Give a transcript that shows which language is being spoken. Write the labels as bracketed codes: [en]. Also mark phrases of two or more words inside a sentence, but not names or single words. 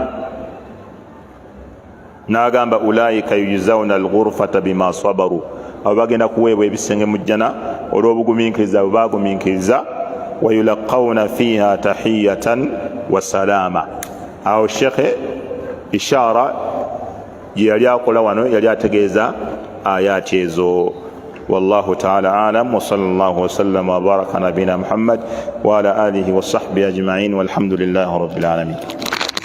[lg] N'agamba [ar] أولئك يجزون الغرفة بما صبروا, [lg] abo bagenda kuweebwa ebisenge mu jjana olw'obugumiikiriza bwe bagumiikiriza. [ar] ويلقون فيها تحية وسلاما. [lg] Awo shekhe ishara gye yali akola wano yali ategeeza ayati ezo. [ar] والله تعالى أعلم وصلى الله وسلم وبارك على نبينا محمد وعلى آله وصحبه أجمعين والحمد لله رب العالمين.